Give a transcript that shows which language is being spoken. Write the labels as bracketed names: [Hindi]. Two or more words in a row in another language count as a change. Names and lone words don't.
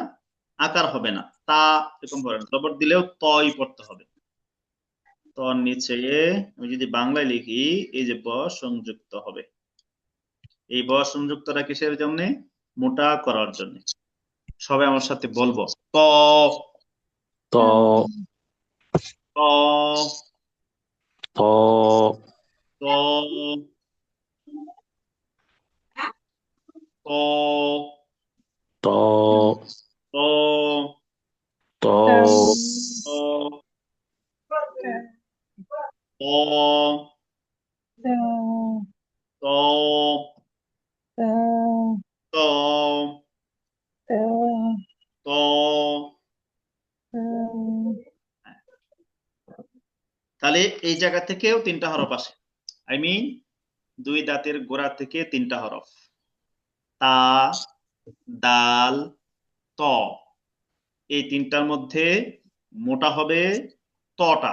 [Bangla] আকার হবে না। তা এরকম পড়ে না, জবর দিলেও তই পড়তে হবে। তর নিচে আমি যদি বাংলায় লিখি, এই যে ব সংযুক্ত হবে। এই ব সংযুক্তটা কিসের জন্য? মোটা করার জন্য। সবাই আমার সাথে বলবো, ত, তো ত, তো ত, ত, তো ত, তো ত, ত, ত, ত, ত। তাহলে এই জায়গা থেকেও তিনটা হরফ আসে। [English] I mean, [Bangla] দুই দাঁতের গোড়া থেকে তিনটা হরফ, তা, দাল, ত। এই তিনটার মধ্যে মোটা হবে তটা।